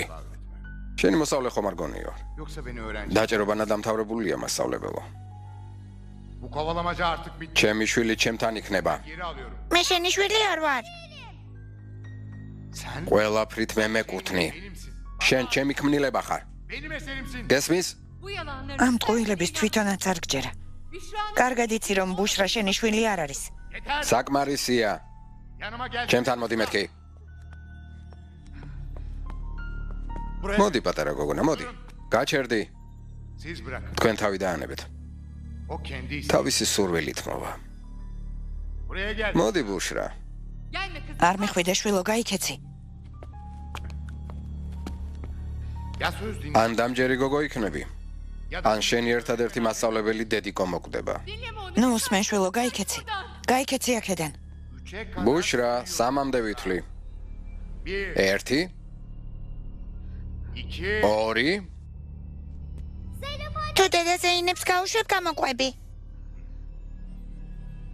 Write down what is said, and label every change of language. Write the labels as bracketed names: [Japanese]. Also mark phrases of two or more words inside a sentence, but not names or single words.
[Georgian] შენი მოსავლე ხომ არ გონიო? დაჭერობანა დამთავრებულია მასწავლებელო. ჩემი შვილი ჩემთან იქნება. მე შენი შვილი არ ვარ. ყველაფრით მე მეკუთვნი. შენ ჩემი ქმნილება ხარ. გესმის? [Turkish] bu yalanları [Georgian] ამ ტყუილების თვითონაც არ გჯერა. კარგად იცი რომ ბუშრა შენი შვილი არ არის. საკმარისია. ჩემთან მოდი მეთქი. მოდი პატარა გოგონა, მოდი. გაჩერდი. თქვენ თავი დაანებეთ. თავისი სურვილით მოვა. მოდი ბუშრა. [Turkish] gelme kızım. [Georgian] არ მიხვიდე შვილო, გაიქეცი. ან დამჯერი გოგო იქნები. ან შენი ერთადერთი მასწავლებელი დედიკო მოკვდება. [Turkish] Dinleme onu. [Georgian] ნუ უსმენ შვილო, გაიქეცი. გაიქეცი აქედან. ბუშრა, სამამდე ვითვლი. 1 2 თუ დედა ზეინებს გაუშვებ, გამოყვები.